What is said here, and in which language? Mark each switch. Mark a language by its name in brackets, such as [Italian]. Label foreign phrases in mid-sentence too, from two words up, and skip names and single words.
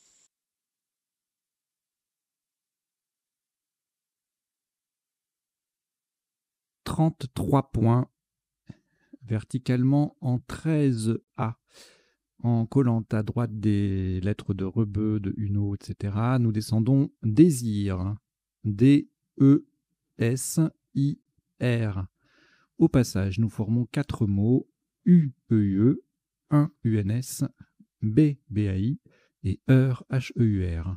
[French] « 33 points, verticalement en 13A, en collant à droite des lettres de Rebeu, de Uno, etc. Nous descendons Désir, D-E-S-I-R. Au passage, nous formons 4 mots, U-E-U-E, 1 U-N-S, B, B-A-I, et Heur, H-E-U-R.